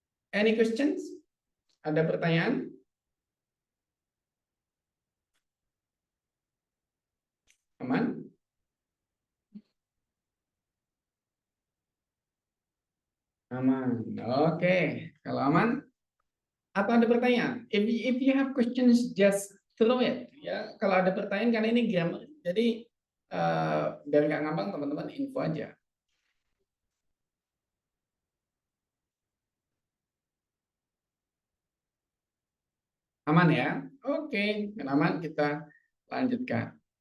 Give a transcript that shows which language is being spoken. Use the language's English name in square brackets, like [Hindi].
[English] Any questions? [Indonesian] Ada pertanyaan? Aman? Aman. Oke. Kalau aman, atau ada pertanyaan? [English] If you have questions, just throw it. [Indonesian] Ya, kalau ada pertanyaan karena ini grammar, jadi biar nggak ngambang teman-teman info aja. Aman ya? Oke, aman kita lanjutkan.